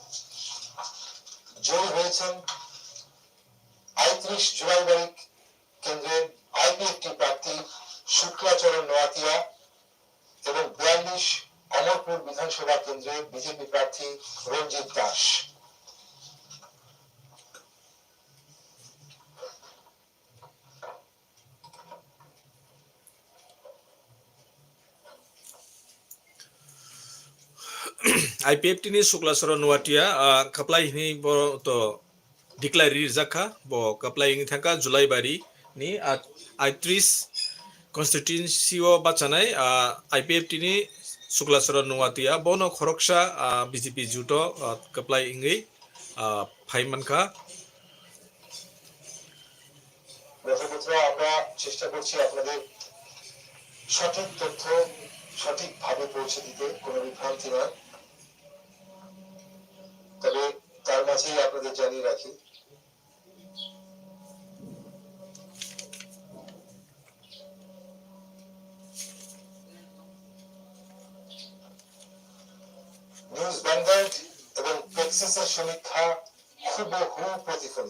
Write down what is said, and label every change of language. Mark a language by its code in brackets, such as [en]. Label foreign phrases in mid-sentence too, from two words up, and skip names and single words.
[bn] জয়ী হয়েছেন 35 জুলাইবাড়ি কেন্দ্রের আইপিএফটি প্রার্থী শুক্লাচরণ নোয়াতিয়া এবং 42 অমরপুর বিধানসভা কেন্দ্রে বিজেপি প্রার্থী রঞ্জিত দাস। [trp] IPFT ni Suklasara Nuatia kaplai ni bo to declare zaka bo kaplai ni thaka July bari ni 38 constituency o bachanai IPFT ni Suklasara Nuatia bono khoroksha BJP juto kaplai ingi phaimanka [bn] দর্শকরা, আমরা চেষ্টা করছি আপনাদের সঠিক তথ্য সঠিকভাবে পৌঁছে দিতে, কোনো বিভ্রান্তি নয়। তবে তার মাঝেই আপনাদের জানিয়ে রাখি নিউজ ভ্যানগার্ড এবং পেক্সিসের সমীক্ষা হুবহু প্রতিফলিত।